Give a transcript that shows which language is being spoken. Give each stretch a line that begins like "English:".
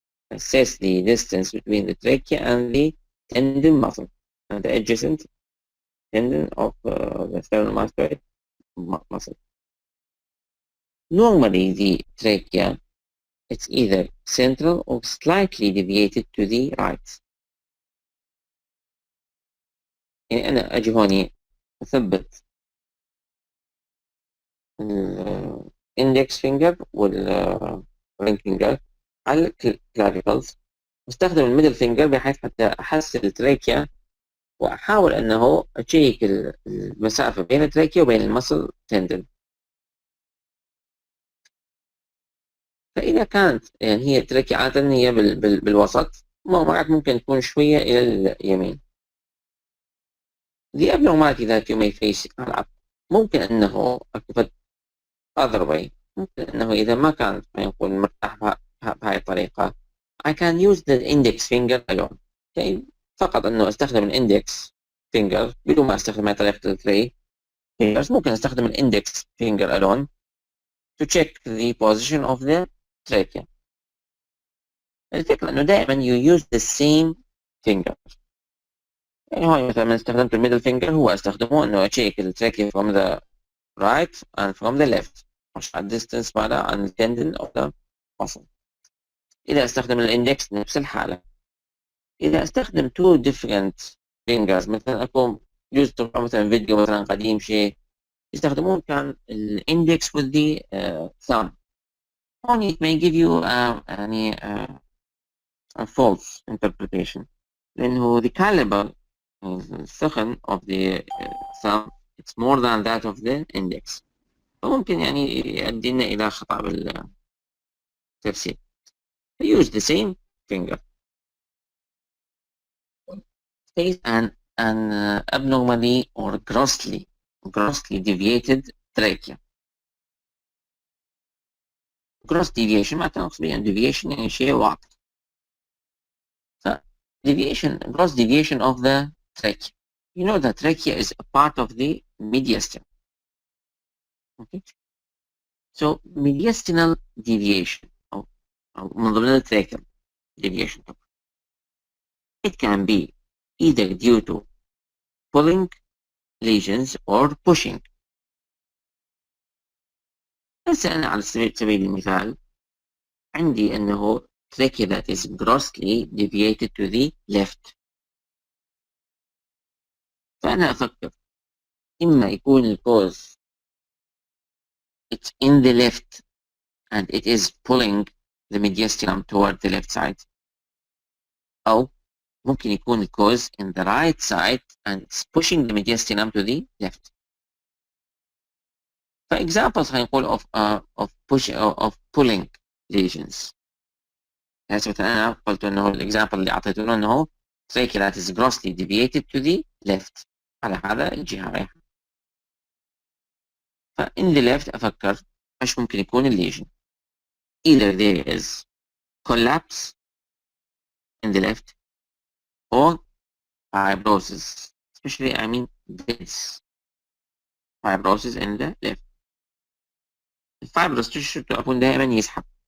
English: assess the distance between the trachea and the tendon muscle and the adjacent tendon of the sternocleidomastoid muscle. Normally, the trachea, it's either central or slightly deviated to the right.
Arabic: يعني أنا أجي هوني أثبت الإندكس فينجر والرينج فينجر على الكلافيكلز، واستخدم الميدل فينجر بحيث حتى أحسن التراكيا وأحاول أنه أشيك المسافة بين التراكيا وبين المسل تندن. فإذا كانت يعني هي التراكيا عادة هي بالوسط، مرات ممكن تكون شوية إلى اليمين.
English: The abnormality that you may face
Arabic: ممكن أنه أكتفت
English: other way،
Arabic: ممكن أنه إذا ما كانت يكون مرتاح بهاي الطريقة
English: I can use the index finger alone. okay.
Arabic: فقط أنه أستخدم الإندكس finger بدون ما أستخدم هاي طريقة الثري fingers. ممكن أستخدم الإندكس
English: finger alone to check the position of the trachea.
Arabic: الفكرة أنه دائما
English: you use the same finger.
Arabic: يعني هون مثلا استخدمت الميدل فينجر، هو أستخدمه أنه أشيك التراكيا
English: from the right and from the left،
Arabic: مش على distance معناه عن
English: tendon of the muscle.
Arabic: إذا استخدم الإندكس نفس الحالة. إذا استخدم
English: two different fingers،
Arabic: مثلا أكون جزء تبع مثلا فيديو مثلا قديم شيء يستخدمون كان الإندكس
English: with the thumb. only it may give you يعني a false interpretation، لأنه the caliber الثقن of the thumb it's more than that of the index،
Arabic: فممكن يعني يؤدينا إلى خطأ بالتفسير.
English: use the same finger. Face an abnormally or grossly deviated trachea.
Arabic: gross deviation معناتها نقصد يعني deviation يعني شيء واضح.
English: gross deviation of the trachea. You know the trachea is a part of the mediastinum. Okay. So mediastinal deviation
Arabic: أو من ضمن
English: الtracheal deviation. It can be either due to pulling lesions or pushing. هسه أنا على سبيل المثال عندي أنه trachea that is grossly deviated to the left،
Arabic: فأنا أفكر إما يكون الكوز
English: it's in the left and it is pulling the mediastinum toward the left side،
Arabic: أو ممكن يكون الكوز
English: in the right side and it's pushing the mediastinum to the left.
Arabic: فexamples هنقول of pulling lesions. مثلا أنا قلت أنه الإكزامبل اللي أعطيته له أنه
English: trachea that is grossly deviated to the left،
Arabic: على هذا الجهة رايحة. فإن the left أفكر إيش ممكن يكون الليجن.
English: either there is collapse in the left or fibrosis، especially I mean this fibrosis in the left.
Arabic: الفايبروس tissue تكون دائما يسحب.